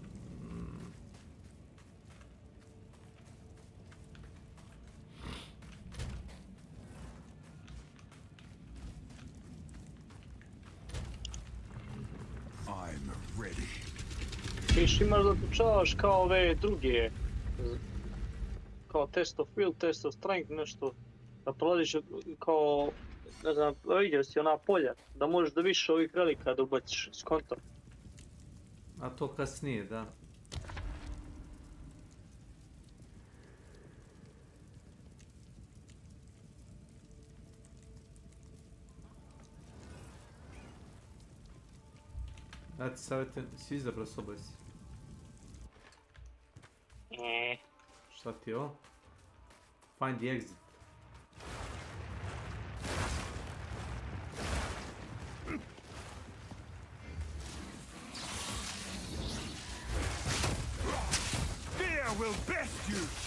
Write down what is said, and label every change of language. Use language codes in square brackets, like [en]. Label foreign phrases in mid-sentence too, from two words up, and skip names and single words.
[bs] Viš imaš da tučavaš kao ove druge, kao [en] test of will, test of strength, [bs] nešto, da prolaziš kao, ne znam, vidio si ona polja, da možeš da više ovih relika da ubaciš s konta. A to kasnije, da. Ja ti savjetujem, si izabrao soba si. Šta ti je ovo? [en] Find the exit. Fear will best you.